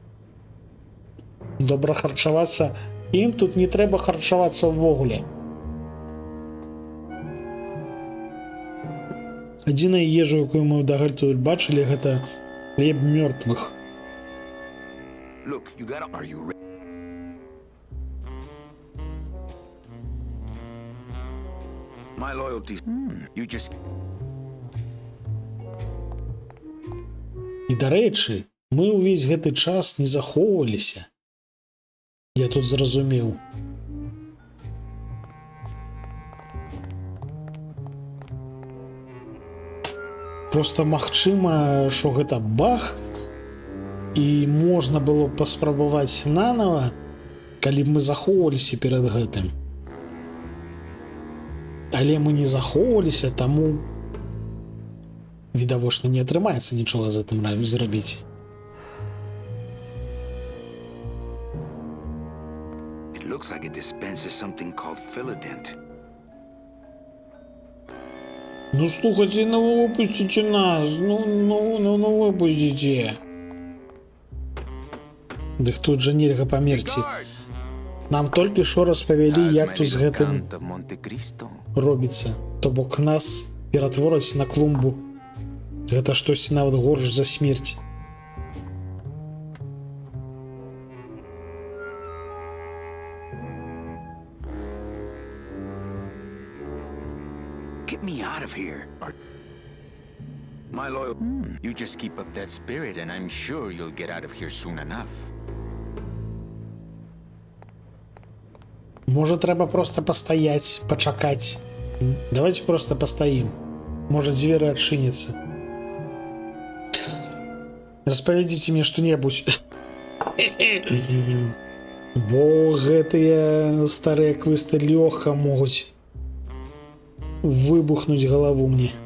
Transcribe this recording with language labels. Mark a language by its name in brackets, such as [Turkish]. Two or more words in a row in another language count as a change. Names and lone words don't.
[Belarusian] Добра харчавацца. Ім тут не трэба харчавацца ўвогуле. Адзіная ежа, якую мы дагэтуль тут бачылі, гэта хлеб мёртвых. [English] Look, you gotta... Are you ready? My loyalty... You just [Belarusian] І, дарэчы, мы ўвесь гэты час не захоўваліся. Я тут зразумеў. Просто магчыма, што гэта баг, і можна было паспрабаваць нанава, калі б мы захоўваліся перад гэтым. Але мы не захоўваліся, таму відавочна не атрымаецца нічога з гэтым зрабіць. [English] It looks like it dispenses something called Philodent. [Russian] Ну слухайте, ну выпустите нас, ну выпустите. [Belarusian] Дык тут жа нельга памерці. Нам толькі што распавялі, як тут з гэтым робіцца. То бок нас ператвораць на клумбу. Гэта штосьці нават горш за смерць. [English] Get me out of here. My loyal... You just keep up that spirit and I'm sure you'll get out of here soon enough. [Belarusian] Можа, трэба проста пастаяць, пачакаць. Давайте просто пастаім. Можа, дзверы адчыняцца. Распавядзіце мне што-небудзь. Бо гэтыя старыя квесты лёгка могуць выбухнуць галаву мне.